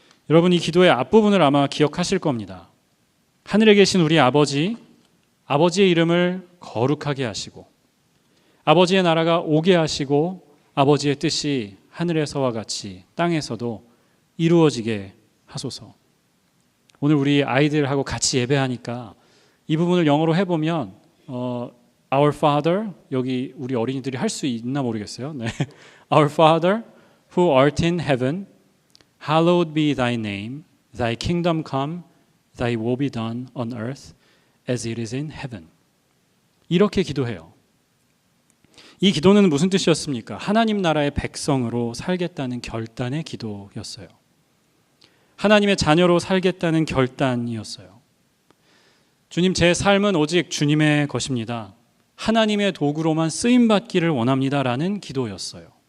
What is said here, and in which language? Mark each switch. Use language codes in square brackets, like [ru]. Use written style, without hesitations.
[ko] 여러분, 이 기도의 앞부분을 아마 기억하실 겁니다. 하늘에 계신 우리 아버지, 아버지의 이름을 거룩하게 하시고 아버지의 나라가 오게 하시고 아버지의 뜻이 하늘에서와 같이 땅에서도 이루어지게 하소서. 오늘 우리 아이들하고 같이 예배하니까 이 부분을 영어로 해보면 [en] Our Father, [ko] 여기 우리 어린이들이 할 수 있나 모르겠어요. 네. [en] Our Father, who art in heaven, hallowed be thy name, thy kingdom come, thy will be done on earth as it is in heaven. [ko] 이렇게 기도해요. 이 기도는 무슨 뜻이었습니까? 하나님 나라의 백성으로 살겠다는 결단의 기도였어요. 하나님의 자녀로 살겠다는 결단이었어요. 주님, 제 삶은 오직 주님의 것입니다. 하나님의 도구로만 쓰임받기를 원합니다라는 기도였어요.